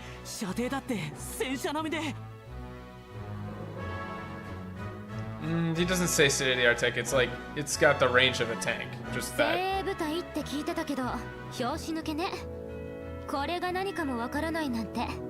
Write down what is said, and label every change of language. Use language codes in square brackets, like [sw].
[ja] 射程だって戦車並みで。 [en] He doesn't say state of the art tech. It's like it's got the range of a tank. Just that. [ja] 精鋭部隊って聞いてたけど、拍子抜けね。これが何かもわからないなんて。